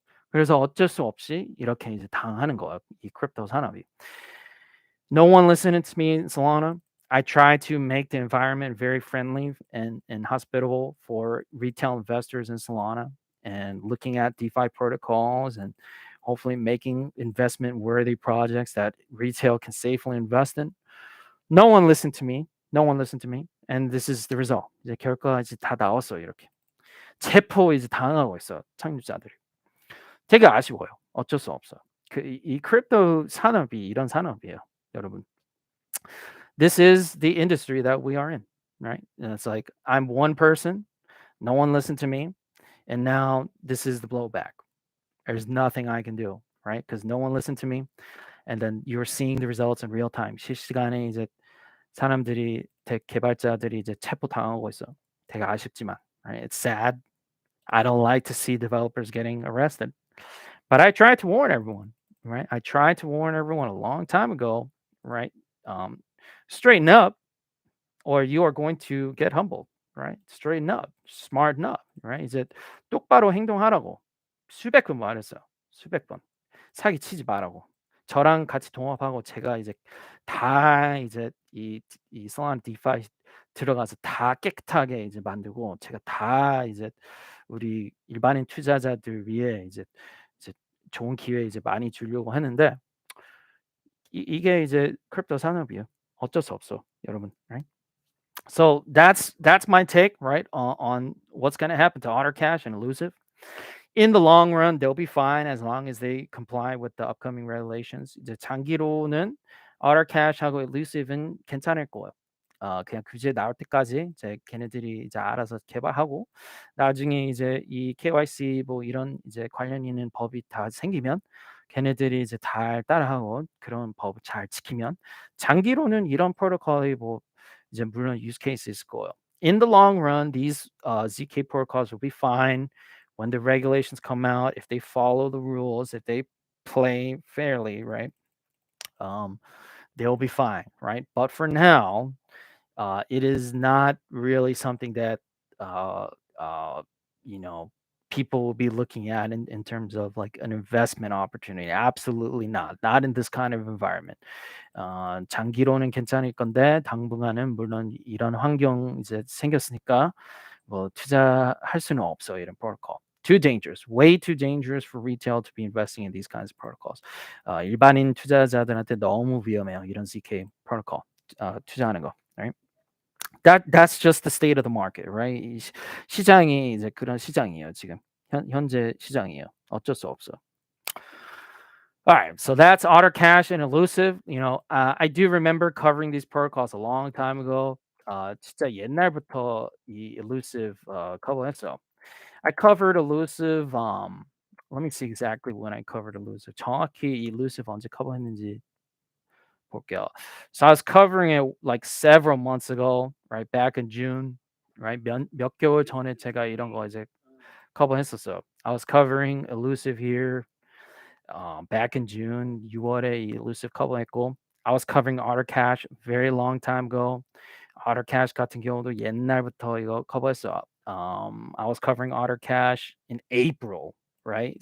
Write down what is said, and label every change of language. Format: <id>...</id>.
<ko>그래서 어쩔 수 없이 이렇게 이제 당하는 거예요. 이 크립토 산업이.</ko> <en>No one listened to me in Solana. I tried to make the environment very friendly and hospitable for retail investors in Solana and looking at DeFi protocols and hopefully making investment worthy projects that retail can safely invest in. No one listened to me. No one listened to me. And this is the result.</en> <ko>이제 결과가 이제 다 나왔어요, 이렇게. 체포 이제 당하고 있어요, 창립자들이. 되게 아쉬워요. 어쩔 수 없어요. 이 크립토 산업이 이런 산업이에요, 여러분.</ko> <en>This is the industry that we are in, right? And it's like I'm one person, no one listened to me, and now this is the blowback. There's nothing I can do, right? Because no one listened to me, and then you're seeing the results in real time.</en> <ko>실시간에 이제 사람들이 개발자들이 이제 체포당하고 있어. 되게 아쉽지만, right?</ko> <en>It's sad. I don't like to see developers getting arrested, but I tried to warn everyone, right? I tried to warn everyone a long time ago, right? Um, straighten up, or you are going to get humbled, right? Straighten up, smarten up, right?</en> <ko>이제 똑바로 행동하라고 수백 번 말했어요. 수백 번. 사기 치지 말라고. 저랑 같이 동업하고 제가 이제 다 이제 이 솔라나 디파이 들어가서 다 깨끗하게 이제 만들고 제가 다 이제 우리 일반인 투자자들 위해 이제 좋은 기회 이제 많이 주려고 했는데 이게 이제 크립토 산업이에요. 어쩔 수 없어, 여러분. Right?</ko> <en>So that's my take, right, on what's going to happen to Otter Cash and Elusiv. In the long run, they'll be fine as long as they comply with the upcoming regulations.</en> <ko>이제 장기로는 Otter Cash하고 Elusiv은 괜찮을 거예요. 그냥 규제 나올 때까지 이제 걔네들이 이제 알아서 개발하고 나중에 이제 이 KYC 뭐 이런 이제 관련 있는 법이 다 생기면 걔네들이 이제 잘 따라하고 그런 법 잘 지키면 장기로는 이런 프로토콜이 뭐 이제 물론 use case 있을 거예요.</ko> <en>In the long run, these ZK protocols will be fine when the regulations come out. If they follow the rules, if they play fairly, right? They'll be fine, right? But for now, it is not really something that uh, uh, you know people will be looking at in terms of like an investment opportunity. Absolutely not in this kind of environment.</en> <ko>장기로는 괜찮을 건데 당분간은 물론 이런 환경 이제 생겼으니까 뭐 투자할 수는 없어 이런 프로토콜.</ko> <en>Too dangerous, way too dangerous for retail to be investing in these kinds of protocols.</en> <ko>일반인 투자자들한테 너무 위험해요 이런 ZK 프로토콜 투자하는 거.</ko> <en>Right? That's just the state of the market, right?</en> <ko>시장이 이제 그런 시장이에요 지금 현재 시장이에요. 어쩔 수 없어.</ko> <en>All right, so that's Otter Cash and Elusiv. I do remember covering these protocols a long time ago.</en> <ko>진짜 옛날부터 이 Elusiv 커버했어.</ko> <en>I covered Elusiv. Let me see exactly when I covered Elusiv.</en> <ko>정확히 이 Elusiv 언제 커버했는지 볼게요.</ko> <en>So I was covering it like several months ago, right back in June, right</en> <ko>몇 개월 전에 제가 이런 거 이제 커버했었어요.</ko> <en>I was covering Elusiv here. Back in June,</en> <ko>6월에 이 Elusiv 커버했고,</ko> <en>I was covering Otter Cash very long time ago.</en> <ko>Otter Cash 같은 경우도 옛날부터 이거 커버했어.</ko> <en>I was covering Otter Cash in April, right?</en>